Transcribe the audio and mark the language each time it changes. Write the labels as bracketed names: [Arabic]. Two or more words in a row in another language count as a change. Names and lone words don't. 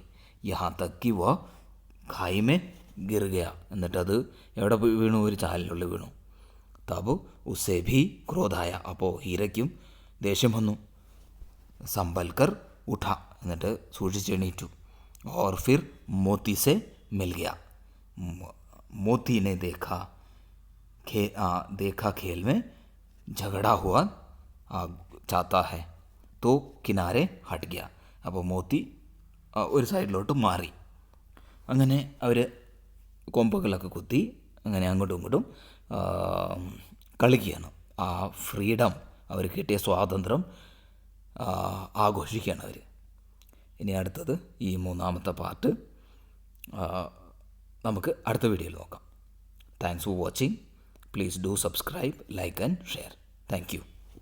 [Hindi] यहाँ तक कि वह खाई में गिर गया, [Malayalam] എന്നിട്ടത് എവിടെ വീണു? ഒരു ചാലിനുള്ളിൽ വീണു. [Hindi] तब उसे भी क्रोध आया, [Malayalam] അപ്പോൾ ഹീരയ്ക്കും ദേഷ്യം വന്നു. [Hindi] संभलकर उठा, [Malayalam] എന്നിട്ട് സൂക്ഷിച്ചെണീറ്റു. [Hindi] और फिर मोती से मिल गया, मोती ने [Malayalam] देखा खेल में झगड़ा हुआ चाहता है तो [Hindi] किनारे हट गया, [Malayalam] അപ്പോൾ മോത്തി ഒരു സൈഡിലോട്ട് മാറി. അങ്ങനെ അവർ കൊമ്പുകളൊക്കെ കുത്തി അങ്ങനെ അങ്ങോട്ടും ഇങ്ങോട്ടും കളിക്കുകയാണ്. ആ ഫ്രീഡം, അവർ കിട്ടിയ സ്വാതന്ത്ര്യം ആഘോഷിക്കുകയാണ് അവർ. ഇനി അടുത്തത് ഈ മൂന്നാമത്തെ പാർട്ട് നമുക്ക് അടുത്ത വീഡിയോയിൽ നോക്കാം. [English] thanks for watching. Please do subscribe, like and share. Thank you.